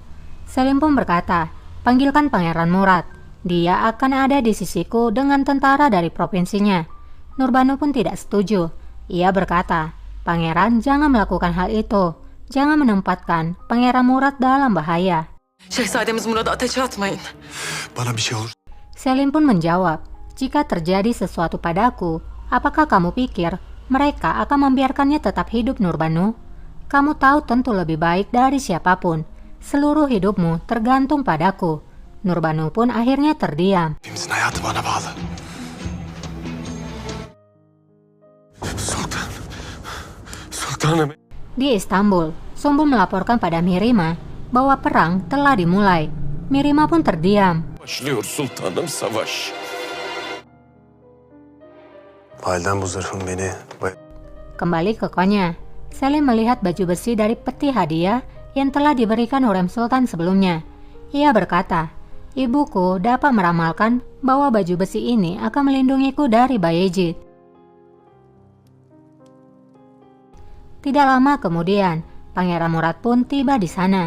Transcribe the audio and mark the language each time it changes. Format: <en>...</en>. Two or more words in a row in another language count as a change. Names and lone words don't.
<id>Selim pun berkata, panggilkan Pangeran Murad. Dia akan ada di sisiku dengan tentara dari provinsinya. Nurbanu pun tidak setuju. Ia berkata, Pangeran jangan melakukan hal itu. Jangan menempatkan Pangeran Murad dalam bahaya.</id> <tr>Şehzademiz Murad'ı ateşe atmayın. Bana bir şey olur.</tr> <id>Selim pun menjawab, jika terjadi sesuatu padaku, apakah kamu pikir mereka akan membiarkannya tetap hidup, Nurbanu? Kamu tahu tentu lebih baik dari siapapun. Seluruh hidupmu tergantung padaku. Nurbanu pun akhirnya terdiam.</id> <tr>Hepimizin hayatı bana bağlı. Sultanım.</tr> <id>Di Istanbul, Sumbul melaporkan pada Mirima bahwa perang telah dimulai. Mirima pun terdiam.</id> <tr>Başlıyor sultanım savaş. Validem bu zırhın beni...</tr> <id>Kembali ke Konya, Selim melihat baju besi dari peti hadiah yang telah diberikan Hurrem Sultan sebelumnya. Ia berkata, ibuku dapat meramalkan bahwa baju besi ini akan melindungiku dari Bayezid. Tidak lama kemudian, Pangeran Murad pun tiba di sana.</id>